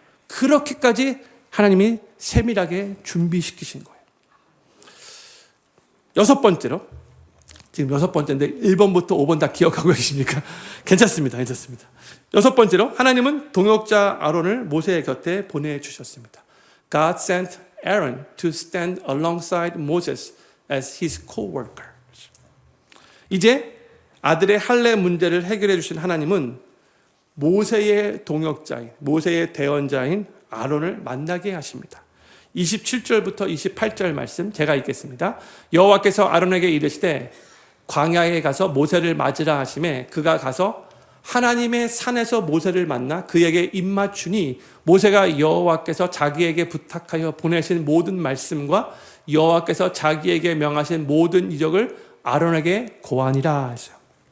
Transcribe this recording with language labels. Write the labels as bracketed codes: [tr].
[ko] 그렇게까지 하나님이 세밀하게 준비시키신 거예요. 여섯 번째로, 지금 여섯 번째인데 1번부터 5번 다 기억하고 계십니까? 괜찮습니다. 여섯 번째로 하나님은 동역자 아론을 모세의 곁에 보내주셨습니다. [en] God sent Aaron to stand alongside Moses as his co-worker. [ko] 이제 아들의 할례 문제를 해결해 주신 하나님은 모세의 동역자인, 모세의 대언자인 아론을 만나게 하십니다. 27절부터 28절 말씀 제가 읽겠습니다. 여호와께서 아론에게 이르시되 광야에 가서 모세를 맞으라 하시매 그가 가서 하나님의 산에서 모세를 만나 그에게 입맞추니 모세가 여호와께서 자기에게 부탁하여 보내신 모든 말씀과 여호와께서 자기에게 명하신 모든 이적을 아론에게 고하니라 하셨어요.